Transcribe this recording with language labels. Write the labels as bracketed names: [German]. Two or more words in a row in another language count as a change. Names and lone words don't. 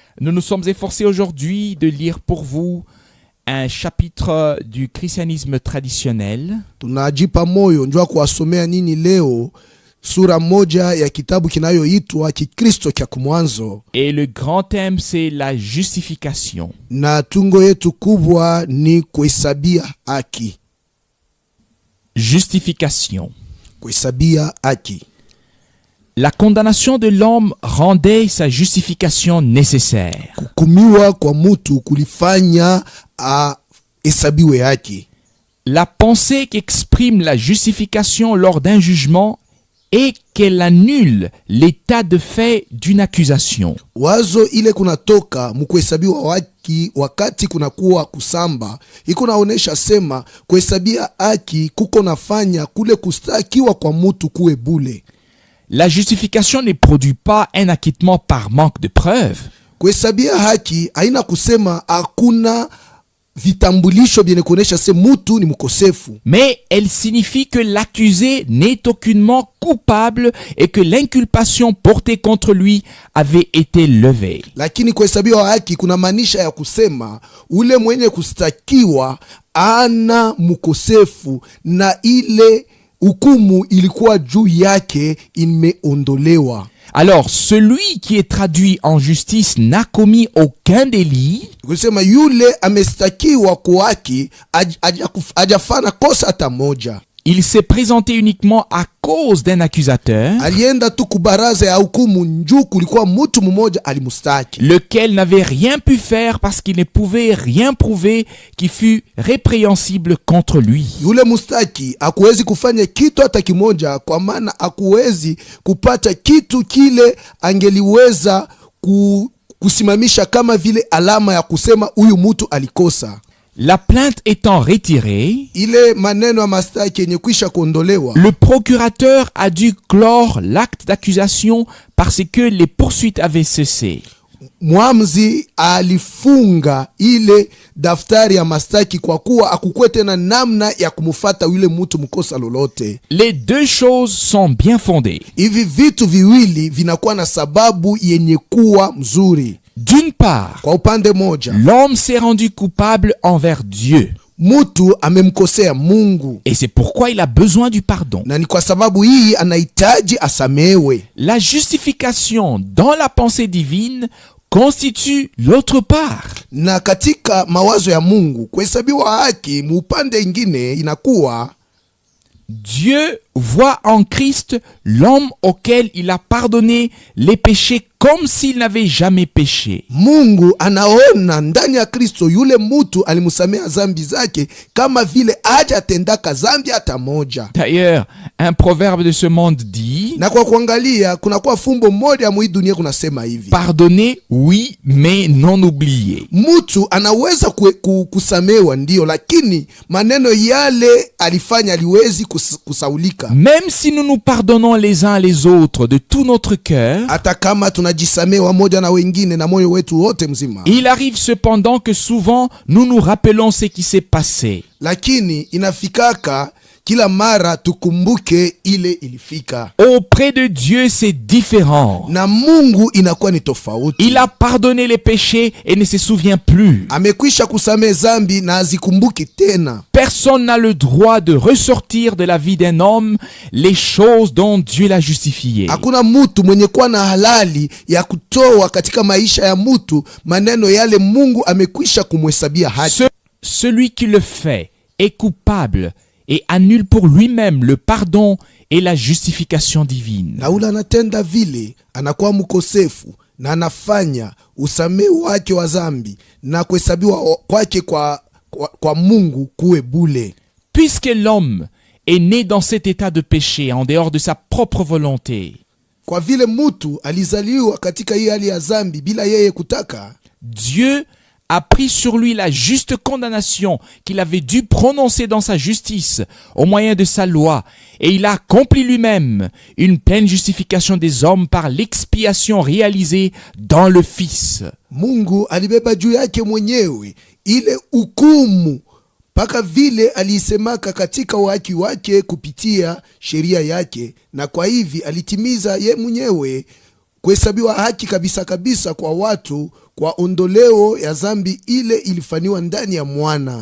[French] Nous nous sommes efforcés aujourd'hui de lire pour vous un chapitre du christianisme traditionnel. [Swahili] Tunajipa moyo njua kuwasomea nini leo sura moja ya kitabu kinayoitwa Kikristo kya kumwanzo. [French] Et le grand thème c'est la justification. [Swahili] Na tungo yetu kubwa ni kuhesabia haki. [French] Justification. [Swahili] Kuhesabia haki. [French] La condamnation de l'homme rendait sa justification nécessaire. [Swahili] Kukumiwa kwa mtu kulifanya hesabiwe haki. [French] La pensée qu'exprime la justification lors d'un jugement est qu'elle annule l'état de fait d'une accusation. [Swahili] Wazo ile kunatoka mkuhesabiwa haki wakati kunakuwa kusamba, iko naonesha sema kuhesabia haki kuko nafanya kule kustakiwa kwa mtu kuwe bule. [French] La justification ne produit pas un acquittement par manque de preuves. [Swahili] Kuhesabia haki haina kusema hakuna vitambulisho vyenye kuonesha se mtu ni mkosefu. [French] Mais elle signifie que l'accusé n'est aucunement coupable et que l'inculpation portée contre lui avait été levée. [Swahili] Lakini kuhesabiwa haki kuna maanisha ya kusema ule mwenye kustakiwa ana mkosefu na ile hukumu ilikuwa juu yake imeondolewa. [French] Alors, celui qui est traduit en justice n'a commis aucun délit. [Swahili] Kusema yule amestakiwa kwa haki hajafanya kosa hata moja. [French] Il s'est présenté uniquement à cause d'un accusateur, [Swahili] Alienda tu kubaraza ya hukumu njuu kulikuwa mtu mmoja alimustaki, [French] lequel n'avait rien pu faire parce qu'il ne pouvait rien prouver qui fût répréhensible contre lui. [Swahili] Yule mustaki hakuwezi kufanya kitu hata kimoja, kwa maana hakuwezi kupata kitu kile angeliweza kusimamisha kama vile alama ya kusema huyu mtu alikosa. [French] La plainte étant retirée, [Swahili] Ile maneno ya mastaki yenye kwisha kuondolewa, [French] le procurateur a dû clore l'acte d'accusation parce que les poursuites avaient cessé. [Swahili] Muamzi alifunga ile daftari ya mastaki kwa kuwa akukuwe tena namna ya kumufata yule mtu mkosa lolote. [French] Les deux choses sont bien fondées. [Swahili] Hivi vitu viwili vinakuwa na sababu yenye kuwa mzuri. [French] D'une part, [Swahili] Kwa upande moja, [French] l'homme s'est rendu coupable envers Dieu. [Swahili] mtu amemkosea Mungu, [French] Et c'est pourquoi il a besoin du pardon. [Swahili] na ni kwa sababu hii anahitaji asamewe. [French] La justification dans la pensée divine constitue l'autre part. [Swahili] Na katika mawazo ya Mungu kuhesabiwa haki muupande ingine inakuwa [French] Dieu voit en Christ l'homme auquel il a pardonné les péchés comme s'il n'avait jamais péché. [Swahili] Mungu anaona ndani ya Kristo yule mtu alimusamea zambi zake kama vile hajatendaka zambi hata moja. [French] D'ailleurs, un proverbe de ce monde dit: [Swahili] Na kwa kuangalia kunakuwa fumbo moja ya dunia kunasema hivi: [French] pardonner, oui, mais non oublier. [Swahili] mtu anaweza kusamewa ndio, lakini maneno yale alifanya aliwezi kusaulika. [French] Même si nous nous pardonnons les uns les autres de tout notre cœur, [Swahili] Hata kama tunajisamewa moja na wengine na moyo wetu wote mzima, [French] il arrive cependant que souvent nous nous rappelons ce qui s'est passé. [Swahili] lakini inafikaka kila mara tukumbuke ile ilifika. [French] Auprès de Dieu, c'est différent. [Swahili] Na Mungu inakuwa ni tofauti. [French] Il a pardonné les péchés et ne se souvient plus. [Swahili] Amekwisha kusamehe zambi na azikumbuki tena. [French] Personne n'a le droit de ressortir de la vie d'un homme les choses dont Dieu l'a justifié. [Swahili] Hakuna mtu mwenye kuwa na halali ya kutoa katika maisha ya mtu maneno yale Mungu amekwisha kumhesabia haki. [French] Celui qui le fait est coupable et annule pour lui-même le pardon et la justification divine. [Swahili] Na ule anatenda vile anakuwa mkosefu na anafanya usamehe wake wa zambi na kuhesabiwa kwake kwa Mungu kuwe bule. [French] Puisque l'homme est né dans cet état de péché en dehors de sa propre volonté, [Swahili] Kwa vile mtu alizaliwa katika hii hali ya zambi bila yeye kutaka, [French] Dieu a pris sur lui la juste condamnation qu'il avait dû prononcer dans sa justice au moyen de sa loi, et il a accompli lui-même une pleine justification des hommes par l'expiation réalisée dans le Fils. [Swahili] Mungu alibeba juu yake mwenyewe ile hukumu mpaka vile aliisemaka katika uhaki wake kupitia sheria yake, na kwa hivi alitimiza ye mwenyewe kuhesabiwa haki kabisa kabisa kwa watu kwa ondoleo ya zambi ile ilifanywa ndani ya mwana.